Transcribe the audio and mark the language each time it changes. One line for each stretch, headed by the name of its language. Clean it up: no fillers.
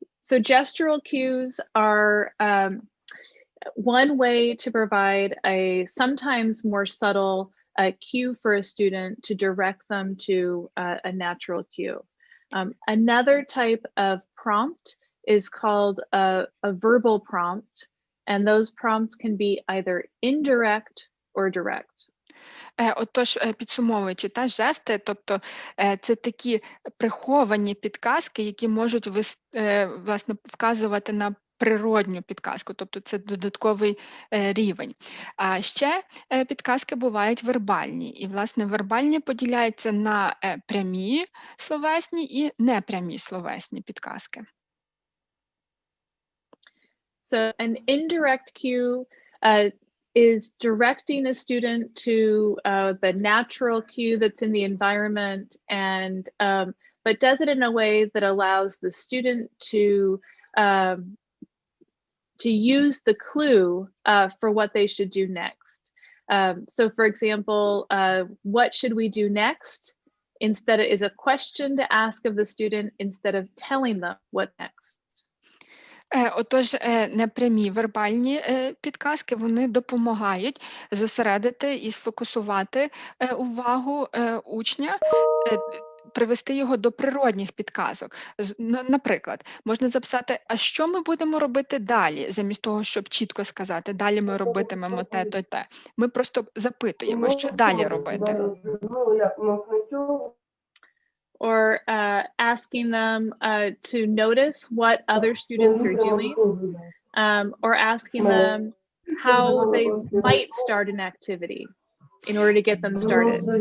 English: So gestural cues are one way to provide a sometimes more subtle cue for a student to direct them to a natural cue. Another type of prompt is called a verbal prompt, and those prompts can be either indirect or direct.
Ukrainian: Отож, підсумовуючи, жести, тобто це такі приховані підказки, які можуть власне вказувати на природню підказку, тобто це додатковий рівень. А ще підказки бувають вербальні, і власне вербальні поділяються на прямі словесні і непрямі словесні підказки.
English: So an indirect cue is directing a student to the natural cue that's in the environment, and but does it in a way that allows the student to use the clue for what they should do next. So for example, what should we do next? Instead is a question to ask of the student instead of telling them what next.
Ukrainian: Отож, непрямі вербальні підказки, вони допомагають зосередити і сфокусувати увагу учня, привести його до природних підказок. Наприклад, можна записати, а що ми будемо робити далі, замість того, щоб чітко сказати, далі ми робитимемо те-то, те. Ми просто запитуємо, що далі робити.
English: Or asking them to notice what other students are doing, or asking them how they might start an activity in order to get them started.